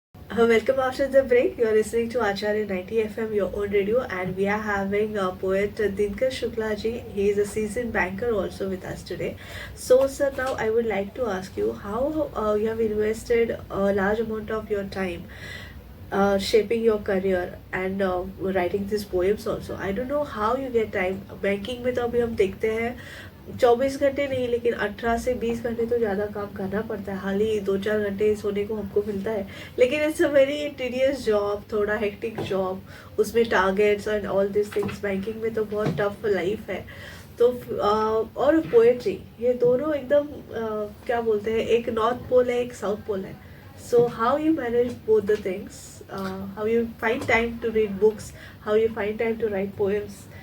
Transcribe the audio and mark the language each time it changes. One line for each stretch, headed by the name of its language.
English: Welcome after the break. You are listening to Acharya 90 FM, your own radio, and we are having poet Dinkar Shukla ji. He is a seasoned banker also with us today. So, sir, now I would like to ask you how you have invested a large amount of your time shaping your career and writing these poems also. I don't know how you get time.
Hindi: Banking में तो अभी हम देखते हैं 24 घंटे नहीं, लेकिन 18 से 20 घंटे तो ज़्यादा काम करना पड़ता है। हाल ही 2-4 घंटे सोने को हमको मिलता है, लेकिन
English: it's a very tedious job,
Hindi: थोड़ा हेक्टिक जॉब, उसमें
English: Targets and all this things.
Hindi: Banking में तो बहुत टफ लाइफ है। तो और पोएट्री, ये दोनों एकदम क्या बोलते हैं, एक नॉर्थ पोल है, एक साउथ पोल है।
English: So how you manage both the things? How you find time to read books? How you find time to write poems?